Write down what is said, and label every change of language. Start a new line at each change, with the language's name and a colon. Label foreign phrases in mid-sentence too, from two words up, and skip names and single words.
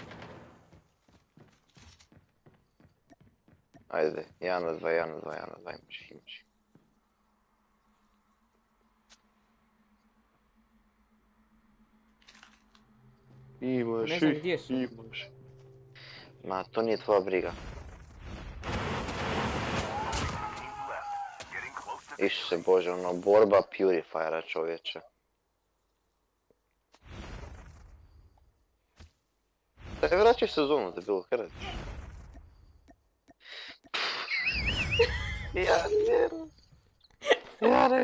Croatian: Ajde, 1 na 2, imaš. Ne znam gdje su. Imaš. Ma, to nije tvoja briga.
English: Getting close to
Croatian: Isuse Bože, ono, borba Purifiera, čovječe. Daj, vraćaj sezonu, debil, kaj radiš? Ja ne.